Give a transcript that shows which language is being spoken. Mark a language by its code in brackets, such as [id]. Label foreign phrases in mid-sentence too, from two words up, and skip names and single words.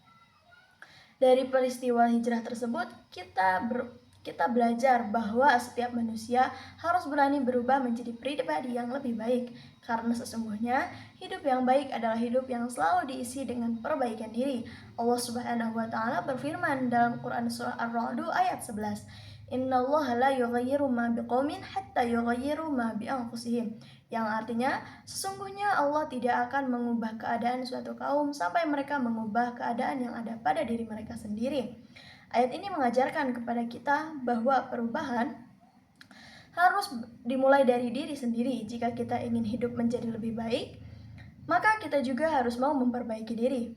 [id] Dari peristiwa hijrah tersebut, kita belajar bahwa setiap manusia harus berani berubah menjadi pribadi yang lebih baik, karena sesungguhnya hidup yang baik adalah hidup yang selalu diisi dengan perbaikan diri. [ar] الله سبحانه وتعالى [id] berfirman dalam Quran surah Ar-Ra'd ayat 11, [ar] إن الله لا يغير ما بقوم حتى يغيروا ما بأنفسهم, [id] yang artinya sesungguhnya Allah tidak akan mengubah keadaan suatu kaum sampai mereka mengubah keadaan yang ada pada diri mereka sendiri. Ayat ini mengajarkan kepada kita bahwa perubahan harus dimulai dari diri sendiri. Jika kita ingin hidup menjadi lebih baik, maka kita juga harus mau memperbaiki diri.